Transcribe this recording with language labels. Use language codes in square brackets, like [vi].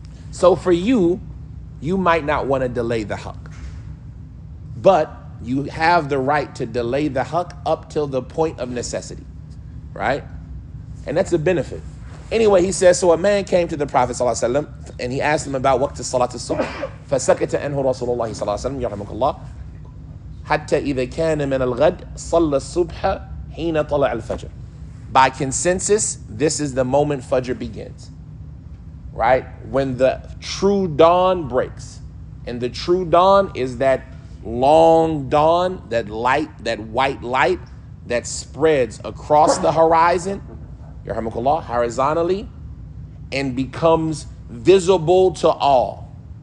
[en] So for you, you might not want to delay the haqq, but you have the right to delay the haqq up till the point of necessity, right? And that's a benefit. Anyway, he says, so a man came to the Prophet ﷺ and he asked him about waqt salat al-subh. [ar] فَسَكَتَ أَنْهُ رَسُولُ اللَّهِ صلى الله عليه وسلم يرحمك الله حتى إذا كان من الغد صلى الصبح حين طلع الفجر. [en] By consensus, this is the moment Fajr begins, right? When the true dawn breaks. And the true dawn is that long dawn, that light, that white light that spreads across the horizon, yarhamukallah, horizontally, and becomes visible to all.